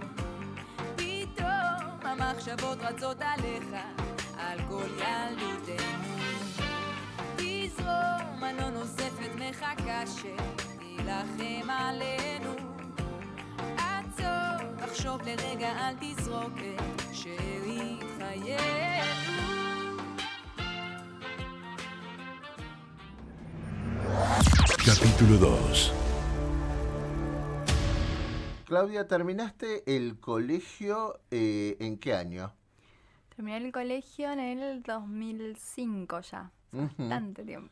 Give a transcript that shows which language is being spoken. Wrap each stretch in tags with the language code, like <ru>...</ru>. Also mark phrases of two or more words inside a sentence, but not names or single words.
<he>פתאום המחשבות רצות עליך, על כל ילדותנו. תזרום, אני לא נוזפת, מחכה שתילחם עלינו. עצור, תחשוב לרגע, אל תזרוק את שארית חיינו.</he> <es>Capítulo 2. Claudia, ¿terminaste el colegio en qué año? Terminé el colegio en el 2005 ya, bastante tiempo.</es>